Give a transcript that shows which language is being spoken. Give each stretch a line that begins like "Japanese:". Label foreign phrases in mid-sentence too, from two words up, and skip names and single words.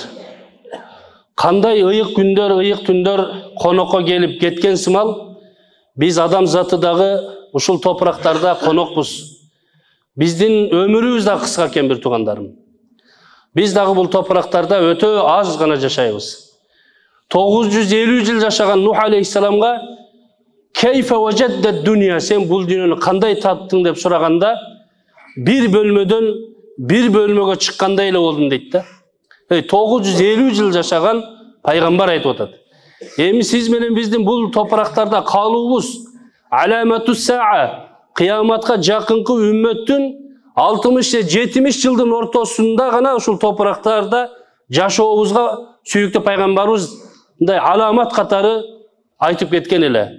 Kyrgyz: Кандай ыйык күндөр, ыйык түндөр конокко келип кеткен сымал, биз адам заты дагы ушул топурактарда конокпуз. Биздин өмүрүбүз да кыска экен бир туугандарым. Биз дагы бул топурактарда өтө аз гана жашайбыз. 950 жыл жашаган Нух алейхиссаламга
Arabic: كيف وجدت الدنيا,
Kyrgyz: сен бул дүйнөнү кандай таттың деп сураганда, бир бөлмөдөн бир бөлмөгө чыккандай эле болдум дейт да. 950 жыл жашаган пайгамбар айтып атат. Эми сиз менен биздин бул топурактарда калуубуз
Arabic: علامات الساعة,
Kyrgyz: кыяматка жакынкы үммөттүн 60-70 жылдын ортосунда гана ушул топурактарда жашообузга сүйүктүү пайгамбарыбыз мындай аламат катары айтып кеткен эле.